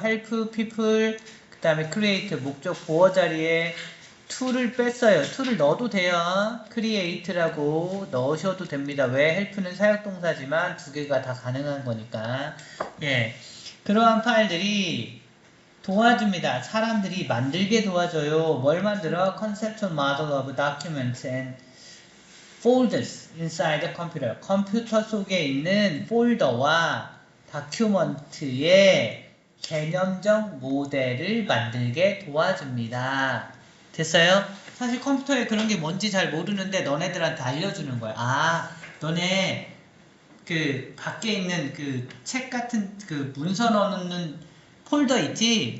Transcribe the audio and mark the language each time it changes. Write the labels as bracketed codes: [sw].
[en] help people [ko] 그 다음에 create 목적 보어 자리에 to를 뺐어요. to를 넣어도 돼요. create라고 넣으셔도 됩니다. 왜? help는 사역동사지만 두 개가 다 가능한 거니까. 예, 그러한 파일들이 도와줍니다. 사람들이 만들게 도와줘요. 뭘 만들어? [en] Conceptual model of documents and folders inside the computer. [ko] 컴퓨터 속에 있는 폴더와 다큐먼트의 개념적 모델을 만들게 도와줍니다. 됐어요? 사실 컴퓨터에 그런 게 뭔지 잘 모르는데 너네들한테 알려주는 거야. 아, 너네 그 밖에 있는 그 책 같은 그 문서 넣는 폴더 있지?